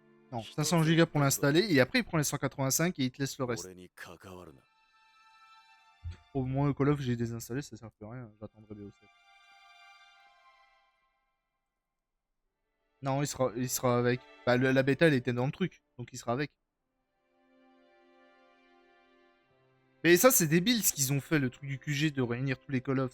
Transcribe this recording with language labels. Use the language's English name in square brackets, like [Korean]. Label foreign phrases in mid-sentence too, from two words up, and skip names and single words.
[French] Non, 500 Go pour l'installer, et après il prend les 185 et il te laisse le reste. [Japanese] 俺に関わるな。 [French] Au moins, Call of, j'ai désinstallé, ça sert plus à rien, j'attendrai BO7. Non, il sera avec. Bah, la bêta, elle était dans le truc, donc il sera avec. Mais ça, c'est débile ce qu'ils ont fait, le truc du QG de réunir tous les Call of.